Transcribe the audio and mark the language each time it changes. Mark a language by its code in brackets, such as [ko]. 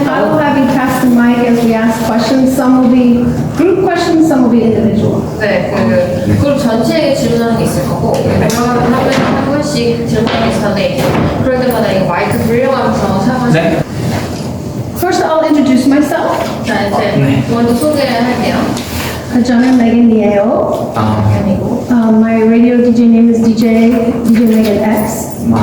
[en] I will have you pass the mic as we ask questions. Some will be group questions, some will be individual. [ko] 네, 그룹 전체에게 질문하는 게 있을 거고, 그러면 한 분씩 질문하는 게 있을 텐데, 그럴 때마다 이거 마이크 돌려가면서 사용하시면 네. [en] First, I'll introduce myself. [ko] 자, 이제 먼저 소개를 할게요. 저는 Meighan이에요. 그리고 [en] My radio DJ name is DJ Meighan X.